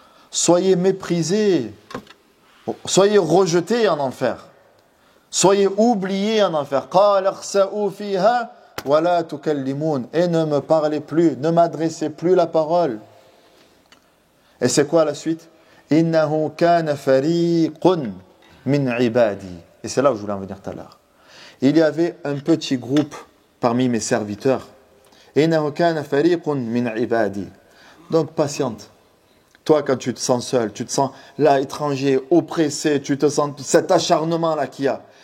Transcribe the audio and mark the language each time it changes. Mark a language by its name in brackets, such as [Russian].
[French] Soyez méprisés, soyez rejetés en enfer, soyez oubliés en enfer. [Arabic] قَالَ اخْسَئُوا فِيهَا وَلَا تُكَلِّمُونَ. [French] Et ne me parlez plus, ne m'adressez plus la parole. Et c'est quoi la suite? [Arabic] إِنَّهُ كَانَ فَرِيقٌ min ibadi. [French] Et c'est là où je voulais en venir tout à l'heure. Il y avait un petit groupe parmi mes serviteurs. [Arabic] Innahu kana fariqun min ibadi. [French] Donc patiente. Toi, quand tu te sens seul, tu te sens là étranger, oppressé, tu te sens cet acharnement là qu'il y a.